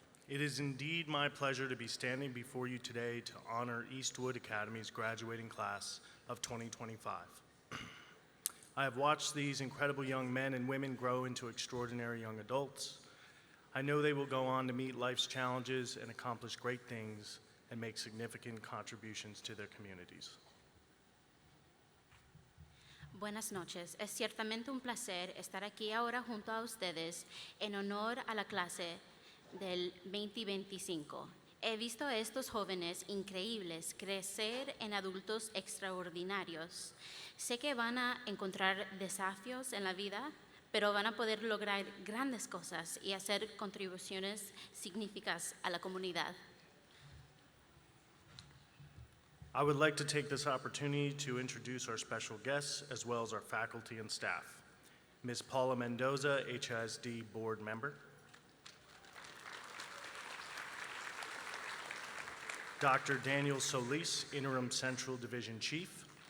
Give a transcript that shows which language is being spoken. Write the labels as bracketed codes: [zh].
[en] It is indeed my pleasure to be standing before you today to honor Eastwood Academy's graduating class of 2025. I have watched these incredible young men and women grow into extraordinary young adults. I know they will go on to meet life's challenges and accomplish great things and make significant contributions to their communities. [es] Buenas noches. Es ciertamente un placer estar aquí ahora junto a ustedes en honor a la clase del 2025. He visto a estos jóvenes increíbles crecer en adultos extraordinarios. Sé que van a encontrar desafíos en la vida, pero van a poder lograr grandes cosas y hacer contribuciones significativas a la comunidad. [en] I would like to take this opportunity to introduce our special guests as well as our faculty and staff. Ms. Paula Mendoza, HISD Board Member. Dr. Daniel Solis, Interim Central Division Chief.